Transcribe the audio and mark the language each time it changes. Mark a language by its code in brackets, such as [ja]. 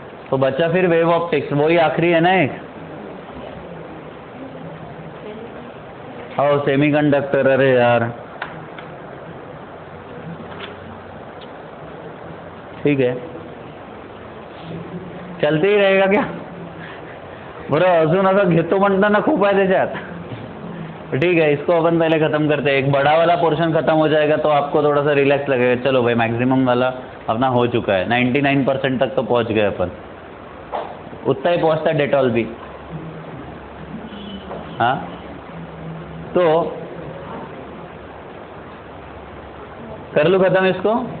[hi] तो बचा फिर वेव ऑप्टिक्स, वही आखिरी है ना एक। और सेमीकंडक्टर, अरे यार ठीक है, चलते ही रहेगा क्या? [mr] बरं अजून असं घेतो म्हणताना खूप आहे त्याच्यात। [hi] ठीक है, इसको अपन पहले खत्म करते हैं। एक बड़ा वाला पोर्शन खत्म हो जाएगा तो आपको थोड़ा सा रिलैक्स लगेगा। चलो भाई, मैक्सिमम वाला अपना हो चुका है, 99% तक तो पहुंच गए अपन। उतना ही पहुंचता डेटॉल भी। हाँ, तो कर लो खत्म इसको।